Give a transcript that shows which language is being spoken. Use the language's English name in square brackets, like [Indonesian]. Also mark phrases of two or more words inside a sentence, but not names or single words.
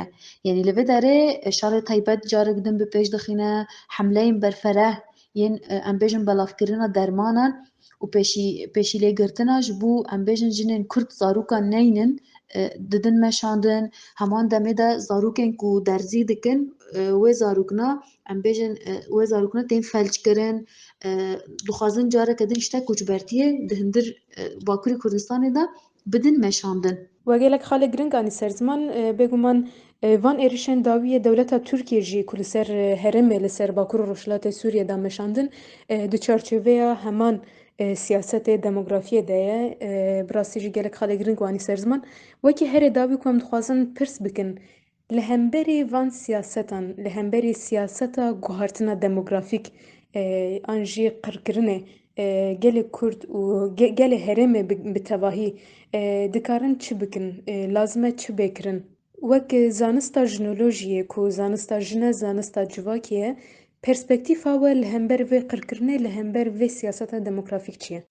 [Kurdish] Yani li vê derê şerê taybet carek din bi pêş dixîne, hemleyên berfereh yên em bêjin belavkirina dermanan û pêşîlêgirtina ji bo em bêjin jinên Kurd zarokan neynin didin meşandin. Heman demê de zarokên ku derzî dikin wê zarokina em bêjin wê zarokina tên felçkirin. Dixwazin careke din îşte kûçbertiyê di hindir Bakurê Kurdistanê de bidin meşandin. وەگەلێک خاڵێک گرنگ ئانی سەر زمان بێگومان van êrişên dawiyê dewleta Tirkiye jî ku li ser herêmê li ser Bakur û Rojhilatê Sûriye de meşandin di çarçoveya heman siyasetê demografiyê de ye bi rastî jî gelek xalê giring wanî ser ziman wekî herê dawî ku em dixwazin pirs bikin li hemberî van siyasetan li hemberî siyaseta guhartina demografîk an jî qirkirinê gelê Kurd û gelê herêmê bi tevahî dikarin çi bikin lazim e çi bêkirin wek zanista jinolojiyê ku zanista jin e zanista civakê ye perspektîfa we li hember vê qirkirinê li hember vê siyaseta demografîk çi ye?